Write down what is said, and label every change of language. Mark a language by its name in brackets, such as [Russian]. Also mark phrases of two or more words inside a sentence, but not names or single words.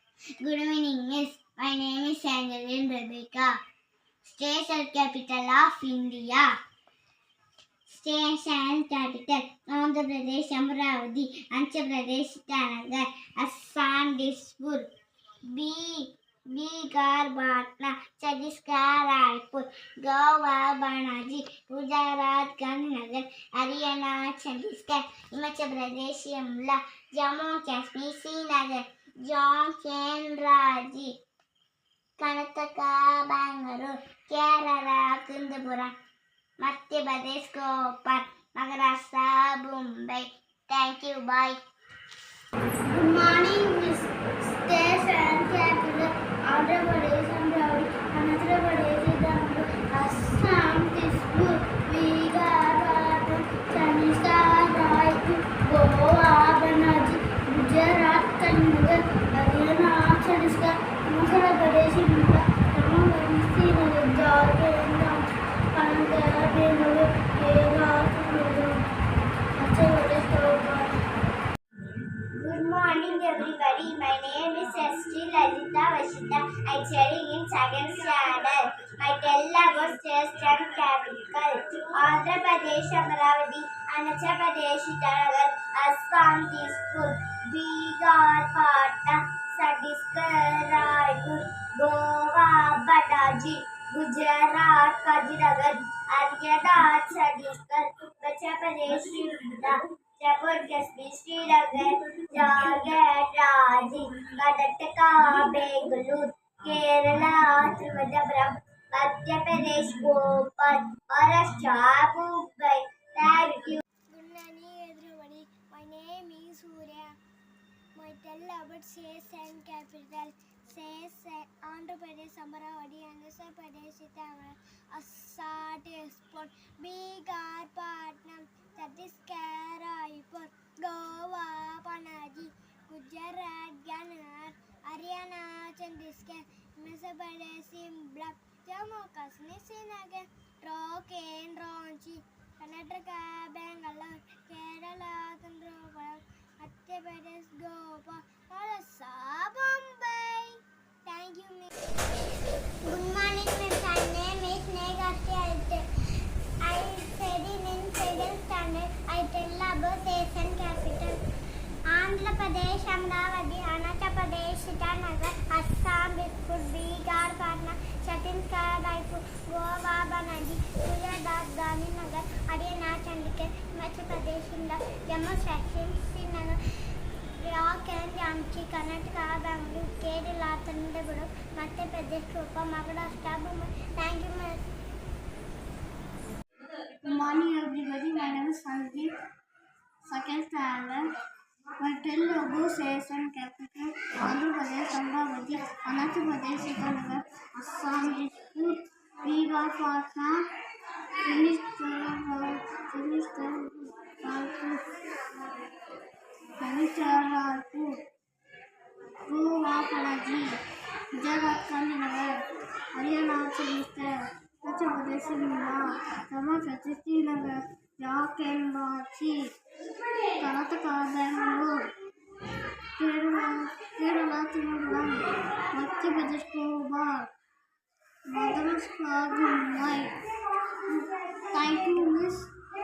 [English] Good evening, Miss. My name is Angeline Rebecca. State and capital of India. State and capital: Andhra Pradesh, Amravati, Andhra Pradesh, Itanagar, Assam, Dispur, Bihar, Patna, Chhattisgarh, Raipur, Goa, Panaji, Gujarat, Gandhinagar, Haryana, Chandigarh, Himachal Pradesh, Shimla, Jammu Kashmir, Srinagar, Jharkhand, Ranchi, Karnataka, Bangalore, Kerala, Kundapuram, Madhya Pradesh, Bhopal, Maharashtra, Mumbai. Thank you. Bye. Good morning, Miss. States and capital: Andhra Pradesh, Amravati, Andhra Pradesh, Idambu, Assam, Dispur, Bihar, Patna, Chhattisgarh, Raipur, Goa, Panaji, Gujarat, Gandhinagar, Haryana, Chandigarh, Himachal Pradesh, Shimla, Jammu Kashmir, Srinagar, Jharkhand, Ranchi, Karnataka, Bangalore, Kerala, Kundapuram, Madhya Pradesh, Bhopal. Good morning, everybody. My name is Sri Lalita Vashita. I study in second standard. I tell about states and capital: Andhra Pradesh, Amravati, Andhra Pradesh, Itanagar, Assam, Dispur, Bihar, Patna, Chhattisgarh, Raipur, Goa, Panaji, Gujarat, Gandhinagar, Haryana, Chandigarh, Madhya Pradesh, Shimla, Jammu Kashmir, Srinagar, Jharkhand, Ranchi, Karnataka, Bangalore, Kerala, Trivandrum, Madhya Pradesh, Bhopal, Maharashtra, Mumbai. Thank you. Good morning, everybody. My name is Surya. My tell about states and capital: states: Andhra Pradesh, Amravati, Andhra Pradesh, Tamil, Assam, Dispur, Bihar, Patna, Chhattisgarh, Raipur, Goa, Panaji, Gujarat, Gandhinagar, Haryana, Chandigarh, Himachal Pradesh, Shimla, Jammu Kashmir, Srinagar, Jharkhand, Ranchi, Karnataka, Bangalore, Kerala, Kundapuram, Madhya Pradesh, Goa, Maharashtra, Mumbai. Thank you, Miss. Good morning, Miss. My name is Negati. I study in second standard. I tell about states and capital: Andhra Pradesh, Amravati, Andhra Pradesh, Itanagar, Assam, Dispur, Bihar, Patna, Chhattisgarh, Raipur, Goa, Panaji, Gujarat, Gandhinagar, Haryana, Chandigarh, Himachal Pradesh, Shimla, Jammu Kashmir, Srinagar, Jharkhand, Ranchi, Karnataka, Bangalore, Kerala, Trivandrum, Madhya Pradesh, Bhopal, Maharashtra, Mumbai. Thank you, Miss. Good morning, everybody. My name is Sanjeev, second standard. My tell about states and capital: Andhra Pradesh, Amravati, Andhra Pradesh, Itanagar, Assam, Dispur, Bihar, Patna, Chhattisgarh, Goa, Panaji, Gujarat, Gandhinagar, Haryana, Chandigarh, Madhya Pradesh, Shimla, Jammu Kashmir, Srinagar, Jharkhand, Ranchi, Karnataka, Bangalore, Kerala, Trivandrum, Madhya Pradesh, Goa, Maharashtra, Mumbai. Thank you, Miss.